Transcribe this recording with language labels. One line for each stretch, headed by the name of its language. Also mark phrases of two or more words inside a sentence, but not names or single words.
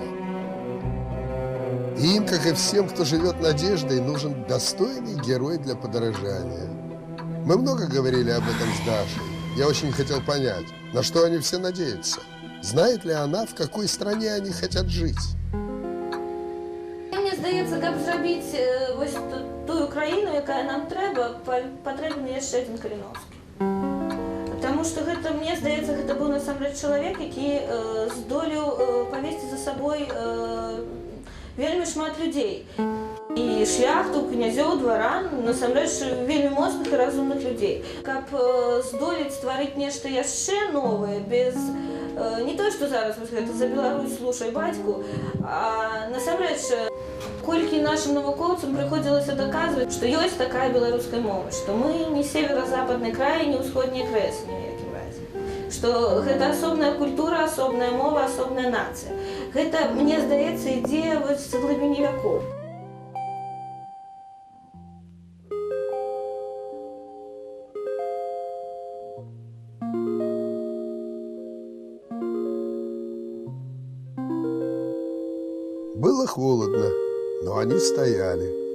Russian: И им, как и всем, кто живет надеждой, нужен достойный герой для подражания. Мы много говорили об этом с Дашей. Я очень хотел понять, на что они все надеются. Знает ли она, в какой стране они хотят жить?
Belarusian: Мне здаецца, каб зрабіць вось тую краіну, якая нам трэба, патрэбны яшчэ адзін Каліновскі.
Russian: Потому что
Belarusian: гэта, мне здаецца, гэта быў насамрэч чалавек, які здолеў павесці за сабой вельмі шмат людзей. І шляхту, князёў, дваран, насамрэч вельмі моцных і разумных людзей. Каб здолець стварыць нешта яшчэ новае, без не то, што зараз гэта за Беларусь слушай бацьку, а насамрэч колькі нашим навукоўцам прыходзілася даказваць, што ёсць такая беларуская мова, што мы не северо-западны край, не ўсходні крэс ні ў якім разе. Што гэта асобная культура, асобная мова, асобная нацыя. Гэта, мне здаецца, ідзе вось з глыбіні вякоў.
Russian: Было холодно, но они стояли.